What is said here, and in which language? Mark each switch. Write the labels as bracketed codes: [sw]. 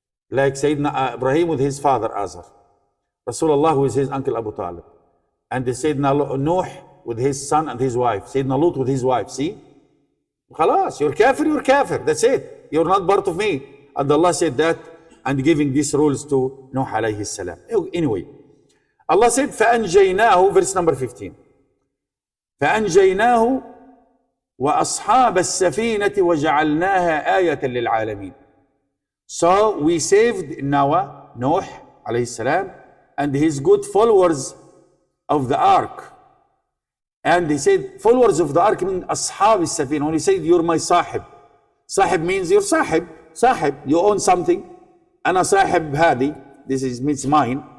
[en] Like Sayyidina Ibrahim with his father Azar, Rasulullah with his uncle Abu Talib, and Sayyidina Nuh with his son and his wife, Sayyidina Lut with his wife. See? Khalas, you're kafir, that's it. You're not part of me. And Allah said that and giving these rules to Nuh alayhi salam. Anyway, Allah said, [ar] فَأَنْجَيْنَاهُ, [en] verse number 15. [ar] فأنجيناه وأصحاب السفينة وجعلناها آية للعالمين. [en] So we saved Noah alayhi salam, and his good followers of the ark. And he said, followers of the ark mean [ar] أصحاب السفينة. [en] When he said, you're my sahib. Sahib means you're sahib. You own something. [ar] أنا صاحب هذه. [en] This means mine.